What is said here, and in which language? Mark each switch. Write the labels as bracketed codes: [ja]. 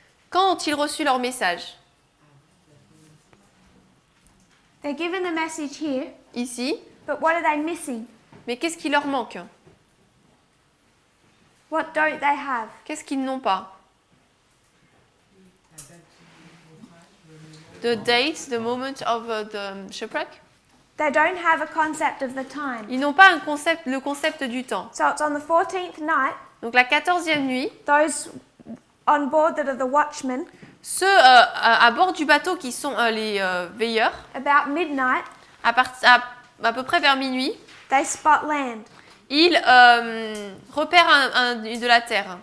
[fr] Quand ont-ils reçu leur message? [en] They're given the message here, [fr] Ici. [en] but what are they missing? [fr] Mais qu'est-ce qui leur manque? [en] What don't they have? [fr] Qu'est-ce qu'ils n'ont pas? [en] The date, the moment of the shipwreck. They don't have a concept of the time. [fr] Ils n'ont pas le concept du temps. [en] So it's on the 14th night, [fr] Donc la 14e nuit, [en] those on board that are the watchmen, [fr] ceux à bord du bateau qui sont les veilleurs, [en] about midnight, [fr] à peu près vers minuit, [en] they spot land. [fr] ils repèrent de la terre.